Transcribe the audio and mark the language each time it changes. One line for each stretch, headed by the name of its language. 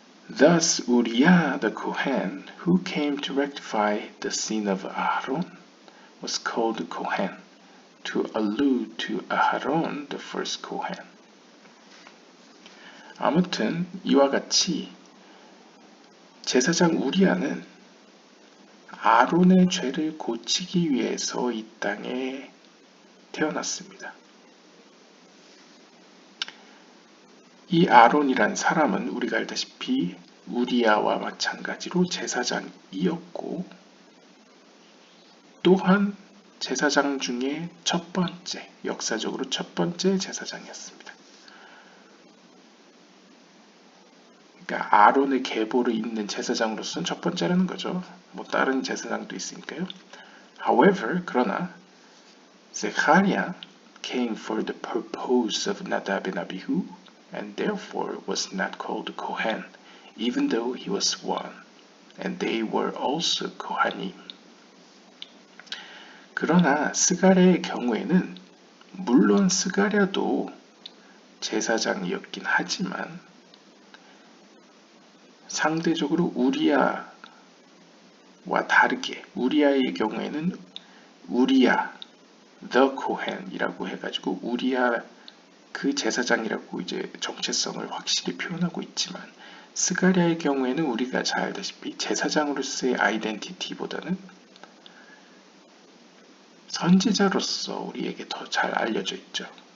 English: Thus Uriah the Kohen, who came to rectify the sin of Aaron, was called Kohen, to allude to Aaron, the first Kohen.
Korean: 아무튼 이와 같이 제사장 우리아는 아론의 죄를 고치기 위해서 이 땅에 태어났습니다. 이 아론이란 사람은 우리가 알다시피 우리아와 마찬가지로 제사장이었고 또한 제사장 중에 역사적으로 첫 번째 제사장이었습니다. 그러니까 아론의 계보를 잇는 제사장으로서는 첫 번째라는 거죠. 뭐 다른 제사장도 있으니까요.
English: However,
Korean: 그러나
English: Zechariah came for the purpose of Nadab and Abihu and therefore was not called Kohen, even though he was one, and they were also Kohanim.
Korean: 그러나 스가랴의 경우에는 물론 스가랴도 제사장이었긴 하지만 상대적으로 우리아와 다르게 우리아의 경우에는 우리아
English: the Kohen
Korean: 이라고 해가지고 우리아 그 제사장이라고 이제 정체성을 확실히 표현하고 있지만 스가랴의 경우에는 우리가 잘 알다시피 제사장으로서의 아이덴티티보다는 선지자로서 우리에게 더 잘 알려져 있죠.